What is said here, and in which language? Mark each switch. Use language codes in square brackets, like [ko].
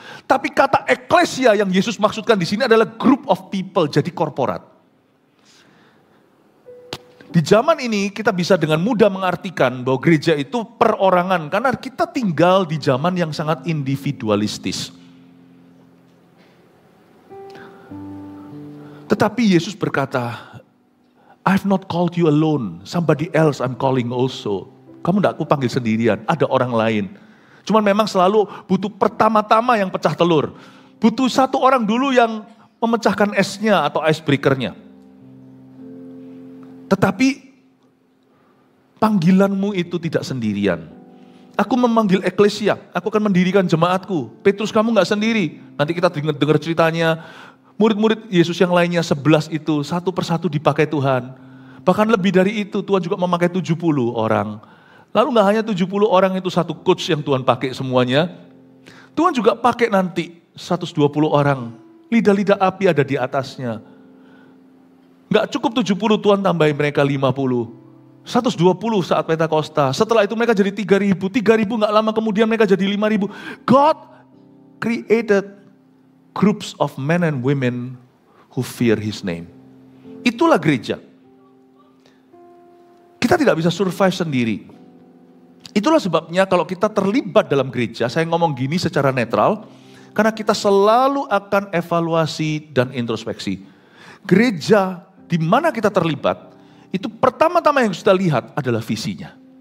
[id] Tapi kata eklesia yang Yesus maksudkan di sini adalah [en] group of people, [id] jadi korporat. Di zaman ini kita bisa dengan mudah mengartikan bahwa gereja itu perorangan, karena kita tinggal di zaman yang sangat individualistis. Tetapi Yesus berkata, [en] I've not called you alone, somebody else I'm calling also. [id] Kamu tidak aku panggil sendirian, ada orang lain. Cuman memang selalu butuh pertama-tama yang pecah telur. Butuh satu orang dulu yang memecahkan esnya atau icebreaker-nya. Tetapi panggilanmu itu tidak sendirian. Aku memanggil eklesia, aku akan mendirikan jemaatku. Petrus, kamu gak sendiri. Nanti kita dengar ceritanya, murid-murid Yesus yang lainnya 11 itu satu persatu dipakai Tuhan. Bahkan lebih dari itu, Tuhan juga memakai 70 orang. Lalu gak hanya 70 orang itu satu coach yang Tuhan pakai semuanya. Tuhan juga pakai nanti 120 orang. Lidah-lidah api ada di atasnya. Gak cukup 70, Tuhan tambahin mereka 50. 120 saat Pentakosta. Setelah itu mereka jadi 3.000. 3.000 gak lama kemudian mereka jadi 5.000. [en] God created groups of men and women who fear His name. [id] Itulah gereja. Kita tidak bisa survive sendiri. Itulah sebabnya kalau kita terlibat dalam gereja, saya ngomong gini secara netral, karena kita selalu akan evaluasi dan introspeksi. Gereja di mana kita terlibat, itu pertama-tama yang kita lihat adalah visinya.